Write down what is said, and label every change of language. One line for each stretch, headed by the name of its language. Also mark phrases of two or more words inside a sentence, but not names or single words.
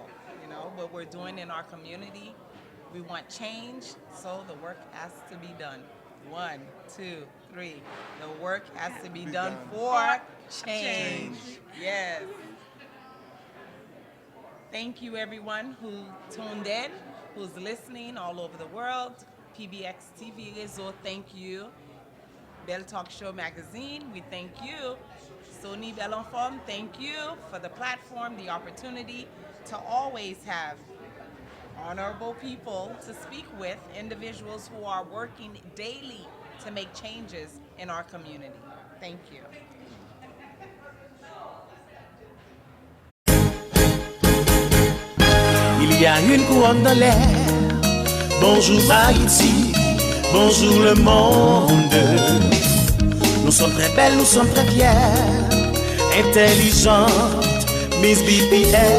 English: You know what we're doing in our community. We want change, so the work has to be done. 1, 2, 3. The work has to be done for change. Yes. Thank you, everyone who tuned in, who's listening all over the world. PBX TV Réseau, thank you. Belle Talk Show Magazine, we thank you. Sony Belle en Forme, thank you for the platform, the opportunity to always have honorable people to speak with, individuals who are working daily to make changes in our community. Thank you.
French: Il y a une couronne dans l'air. Bonjour Haïti, bonjour le monde. Nous sommes très belles, nous sommes très fières, intelligentes, Miss BPS.